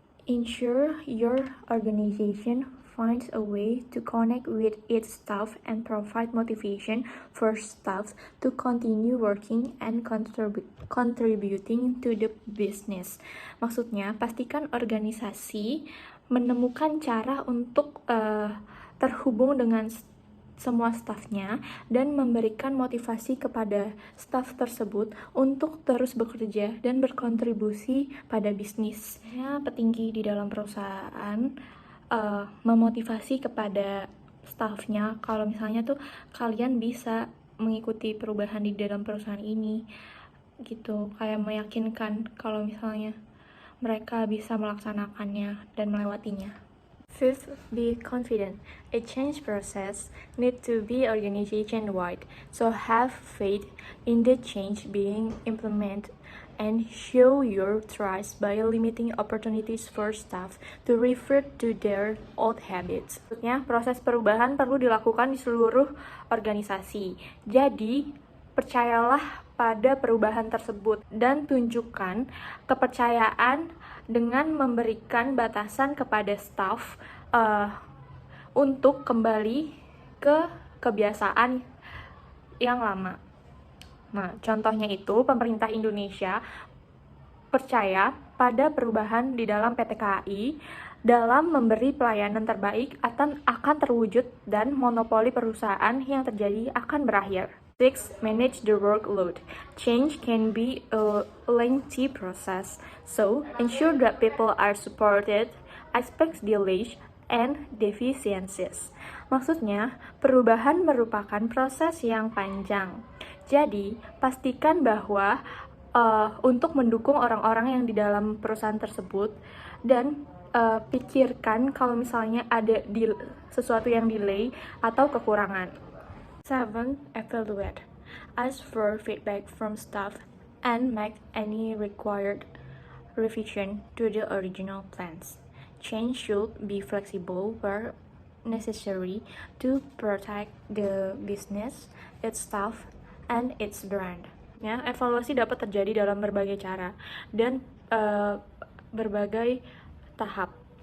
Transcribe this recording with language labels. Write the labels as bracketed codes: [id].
[en] Ensure your organization finds a way to connect with its staff and provide motivation for staff to continue working and contributing to the business. [id] Maksudnya, pastikan organisasi menemukan cara untuk terhubung dengan semua stafnya dan memberikan motivasi kepada staf tersebut untuk terus bekerja dan berkontribusi pada bisnis. Petinggi di dalam perusahaan memotivasi kepada stafnya kalau misalnya tuh kalian bisa mengikuti perubahan di dalam perusahaan ini gitu, kayak meyakinkan kalau misalnya mereka bisa melaksanakannya dan melewatinya. [en] Fifth, be confident. A change process needs to be organization-wide, so have faith in the change being implemented and show your trust by limiting opportunities for staff to revert to their old habits. [id] Maksudnya, proses perubahan perlu dilakukan di seluruh organisasi. Jadi, percayalah pada perubahan tersebut dan tunjukkan kepercayaan dengan memberikan batasan kepada staf untuk kembali ke kebiasaan yang lama. Nah, contohnya itu pemerintah Indonesia percaya pada perubahan di dalam PT KAI dalam memberi pelayanan terbaik akan terwujud dan monopoli perusahaan yang terjadi akan berakhir. [en] 6. Manage the workload. Change can be a lengthy process, so ensure that people are supported, expect delays, and deficiencies. [id] Maksudnya, perubahan merupakan proses yang panjang. Jadi, pastikan bahwa untuk mendukung orang-orang yang di dalam perusahaan tersebut dan pikirkan kalau misalnya ada sesuatu yang delay atau kekurangan. [en] 7. Evaluate. Ask for feedback from staff and make any required revision to the original plans. Change should be flexible where necessary to protect the business, its staff, and its brand. [id] Ya, evaluasi dapat terjadi dalam berbagai cara dan berbagai tahap.